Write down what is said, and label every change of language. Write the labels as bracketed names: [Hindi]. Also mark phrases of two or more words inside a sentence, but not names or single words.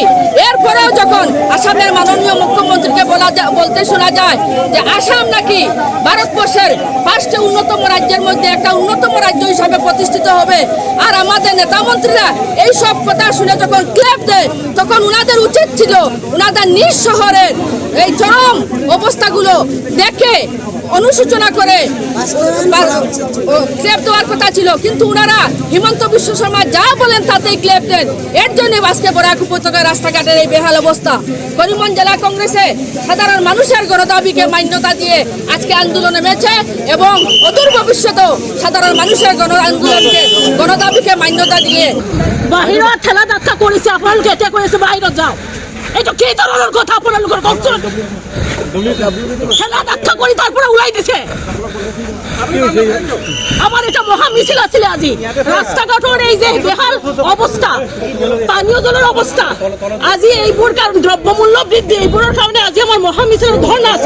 [Bangla] এরপরেও যখন আসামের মাননীয় মুখ্যমন্ত্রীকে বলতে শোনা যায় যে আসাম নাকি ভারতবর্ষের 5টি অন্যতম রাজ্যের মধ্যে একটা অন্যতম রাজ্য হিসাবে প্রতিষ্ঠিত হবে, আর আমাদের নেতা মন্ত্রীরা এই সব কথা শুনে যখন ক্লেপ দেয়, তখন উনাদের উচিত ছিল উনাদের নিজ শহরের এই চরম অবস্থাগুলো দেখে অনুসূচনা করে ক্লেপ দেওয়ার কথা ছিল, কিন্তু উনারা হিমন্ত বিশ্ব শর্মা যা বলেন তাতেই ক্লেপ দেন। এর জন্য আজকে বরাক উপত্যকার রাস্তাঘাটের এই বেহাল অবস্থা। করিমগঞ্জ জেলা কংগ্রেসে সাধারণ মানুষের গণদাবিকে মান্যতা দিয়ে আজকে আন্দোলনে নেমেছে এবং অদূর ভবিষ্যতেও সাধারণ মানুষের গণদাবিকে মান্যতা দিয়ে [Assamese] বাহিৰত ঠেলা ধাক্কা কৰিছে, আপোনালোকে এতিয়া কৈ আছে বাহিৰত যাওঁ। এইটো কি ধৰণৰ কথা আপোনালোকৰ কওকচোন? ঠেলা ধাক্কা কৰি তাৰ পৰা ওলাই দিছে। আমাৰ এটা মহা মিছিল আছিলে আজি। ৰাস্তা ঘাটৰ এই যে বেহাল অৱস্থা, পানীয় জলৰ অৱস্থা, আজি এইবোৰ কাৰণ দ্ৰব্যমূল্য বৃদ্ধি, এইবোৰৰ কাৰণে আজি আমাৰ মহা মিছিলৰ ধৰ্ণা আছে।